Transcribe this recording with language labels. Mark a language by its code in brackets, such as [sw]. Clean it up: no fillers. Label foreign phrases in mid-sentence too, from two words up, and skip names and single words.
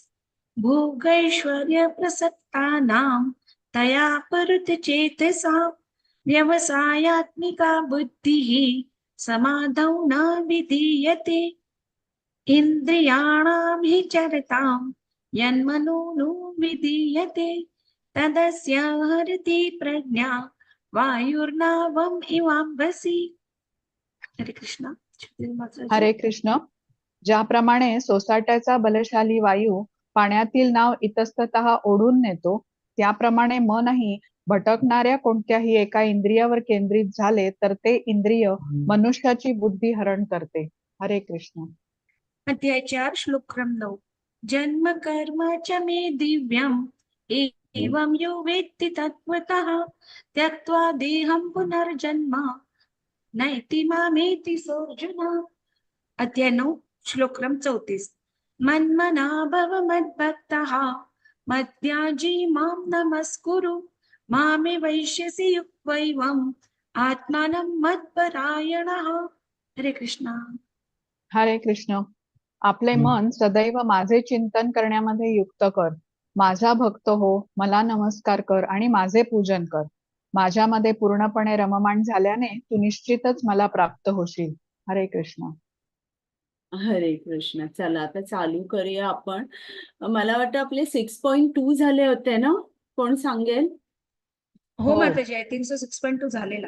[sa] भोगैश्वर्य प्रसक्तानां तया परुत चेतसा व्यवसायात्मिका बुद्धिः समाधौ न विधीयते. इंद्रियाणां हि चरतां यन्मनो विधीयते तदस्य हरति प्रज्ञा वायुर्नावम् इवाम्भसि. हरे कृष्ण. हरे कृष्ण. [mr] ज्याप्रमाणे सोसाट्याचा बलशाली वायू पाण्यातील नाव इतस्ततः ओढून नेतो, त्याप्रमाणे मनही भटकणाऱ्या कोणत्याही एका इंद्रियावर केंद्रित झाले तर ते इंद्रिय मनुष्याची बुद्धी हरण करते. हरे कृष्ण. अध्याय 4, श्लोक क्रम 9. [sa] जन्म कर्म च मे दिव्यम् एवं यो वेत्ति तत्त्वतः त्यक्त्वा देहं पुनर्जन्म नैति मामेति सोऽर्जुन. [mr] अध्याय 9, श्लोक क्रम 34. [sa] मन्मना भव मद्भक्तः मद्याजी मां नमस्कुरु मामे वैश्यसि युक्त्वैवम् आत्मानं मत्परायणः. हरे कृष्ण. हरे कृष्ण. [mr] आपले मन सदैव माझे चिंतन करण्यामध्ये युक्त कर. माझा भक्त हो, मला नमस्कार कर आणि माझे पूजन कर. माझ्यामध्ये पूर्णपणे रममाण झाल्याने तू निश्चितच मला प्राप्त होशील. हरे कृष्ण. हरे कृष्ण. चला आता चालू करूया आपण. मला वाटतं आपले 6.2 झाले होते ना? कोण सांगेल? हो माताजी, [en] I think so [mr] 6.2 झालेला.